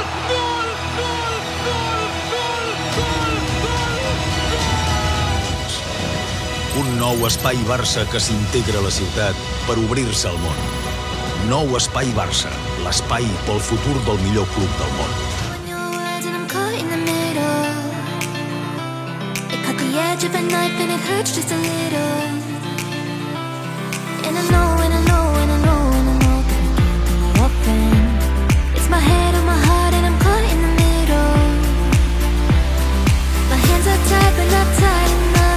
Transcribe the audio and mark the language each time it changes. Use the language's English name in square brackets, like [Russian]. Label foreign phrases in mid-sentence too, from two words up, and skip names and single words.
[Catalan] Gol! Gol! Gol! Gol! Gol! Gol! Un nou Espai Barça que s'integra a la ciutat per obrir-se al món. Nou Espai Barça, l'espai pel futur del millor club del món. [English] Edge of a knife and it hurts just a little. And I know, and I know, and I know, and I know that I can't be your friend. It's my head on my heart and I'm caught in the middle. My hands are tied but not tight enough.